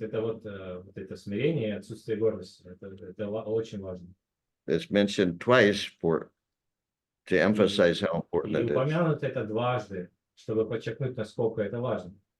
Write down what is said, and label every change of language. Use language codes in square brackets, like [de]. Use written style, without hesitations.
[ru] Это вот это смирение и отсутствие гордости. Это очень важно. [en] It's mentioned twice to emphasize how important [ru] И [en] it is. [ru] упомянуто это дважды, чтобы подчеркнуть, насколько это важно.